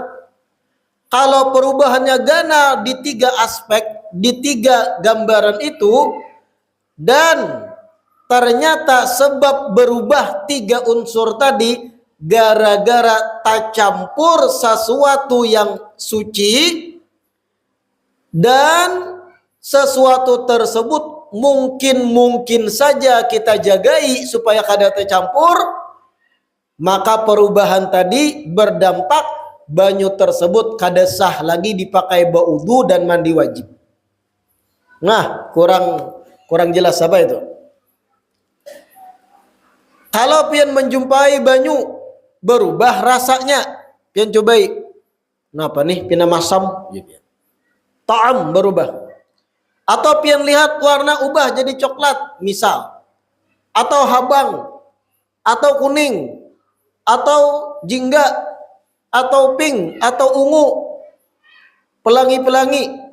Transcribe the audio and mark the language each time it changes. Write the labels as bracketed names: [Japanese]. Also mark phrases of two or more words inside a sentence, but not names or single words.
[Banjar] Kalau perubahannya ganal di tiga aspek, di tiga gambaran itu, dan ternyata sebab berubah tiga unsur tadi gara-gara tak campur sesuatu yang suci, dan sesuatu tersebut mungkin saja kita jagai supaya kada tercampur, maka perubahan tadi berdampak banyu tersebut kada sah lagi dipakai baudu dan mandi wajib. Nah, kurang jelas apa itu? Kalau pian menjumpai banyu berubah rasanya, pian cobai. Kenapa nih? Pian masam, ta'am berubah. Atau pian lihat warna ubah jadi coklat, misal. Atau habang, atau kuning, atau jingga, atau pink, atau ungu, pelangi-pelangi.